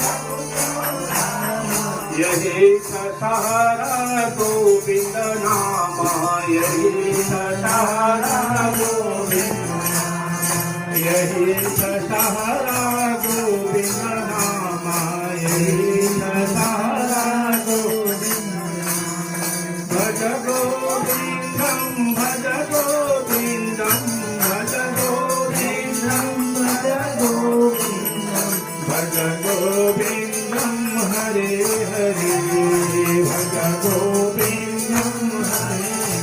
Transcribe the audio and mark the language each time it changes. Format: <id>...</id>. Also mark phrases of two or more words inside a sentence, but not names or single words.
<ne>यही छ सारा गोविंद नाम यही छ सारा गोविंद यही छ सारा गोविंद नाम यही छ सारा गोविंद</ne> <sa>भज गोविंदम भज गोविंदम भज गोविंदम भज गोविंदम भज गोविंदम हरे हरे भज गोविंदम हरे</sa>